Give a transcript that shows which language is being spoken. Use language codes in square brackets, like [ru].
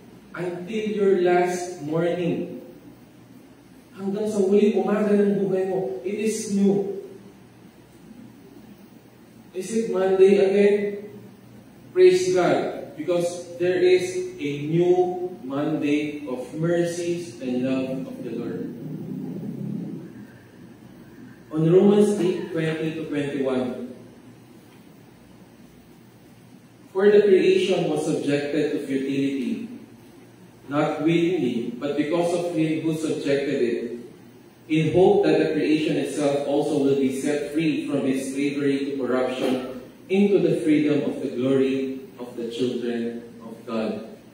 [en] Until your last morning. [tl] Hanggang sa huling umaga ng buhay mo, [en] it is new. Is it Monday again? Praise God, because there is a new Monday of mercies and love of the Lord. On Romans 8:20-21, for the creation was subjected to futility, not willingly, but because of Him who subjected it, in hope that the creation itself also will be set free from its slavery to corruption into the freedom of the glory of the children of God.